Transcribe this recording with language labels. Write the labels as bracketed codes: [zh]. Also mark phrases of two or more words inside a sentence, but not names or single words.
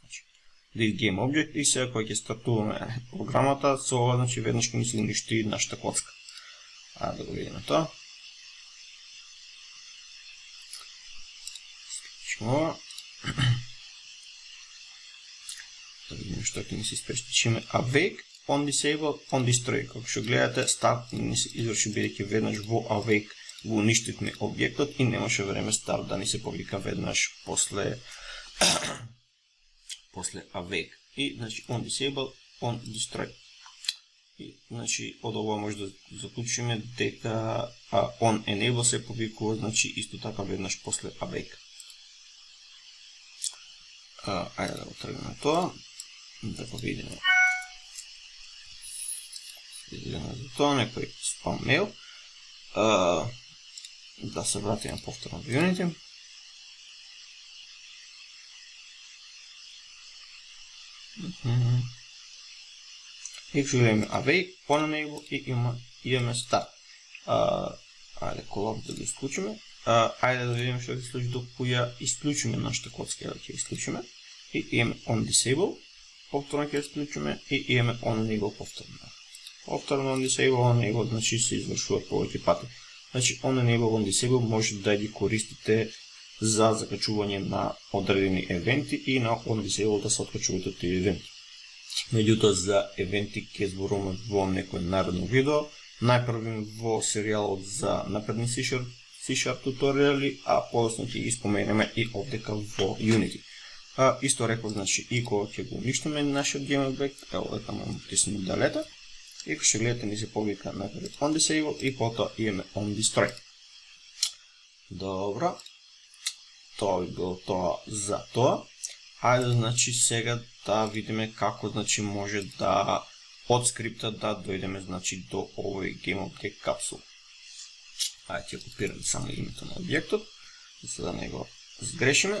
[en] This GameObject [mk] и сега кој ќе стартуваме програмата, со ова веднаш ќе ни се уништи нашата коцка. Да го видиме тоа. изключим ова. Да видим што ќе ни се испречи. [en] Чиме awake, on disable, on destroy. [mk] Како што гледате, старт ни се изврши бидејќи веднаш во awake го уништивме објектот и немаше време старт да ни се повика веднаш после awake. И значи [en] on disable, on destroy. [mk] И значи од ова може да заклучиме дека [en] on enable [mk] се повикува значи исто така веднаш после awake. Ајде да го тргнеме тоа. Да го видиме. Следиме за тоа, некој спам мейл. Да се вратиме повторно до Unity. И ќе гледаме [en] awake, on enable [mk] и имаме start. Ајде колор да го исклучиме. Ајде да видиме што ќе се случи докато ја исклучиме нашата коцка, да ќе исклучиме. И имаме [en] on disable. [mk] Повторно ќе исклучиме и имаме [en] on enable [mk] повторно. [en] Повторно on disable, on enable, [mk] значи се извршува повеќе пати. Значи [en] on enable, on disable [mk] може да ги користите за закачување на одредени евенти и на [en] on disable [mk] да се откачуваат од тие евенти. Меѓутоа за евенти ќе зборуваме во некој наредно видео. Најпрво во серијалот за напредни C# туторијали, а подоцна ќе ги споменеме и овдека во Unity. Исто реков, значи, и кога ќе го уништиме нашиот game објект, ево дека му тиснеме далета, и кога ќе гледате ни се повика најпред [en] on disable [mk] и потоа имаме [en] on destroy. [mk] Добро. Тоа би било тоа за тоа. Ајде, значи, сега да видиме како, значи, може да од скрипта да дојдеме, значи, до овој [en] game object [mk] капсул. Ајде, ќе копираме само името на објектот, за да не го сгрешиме.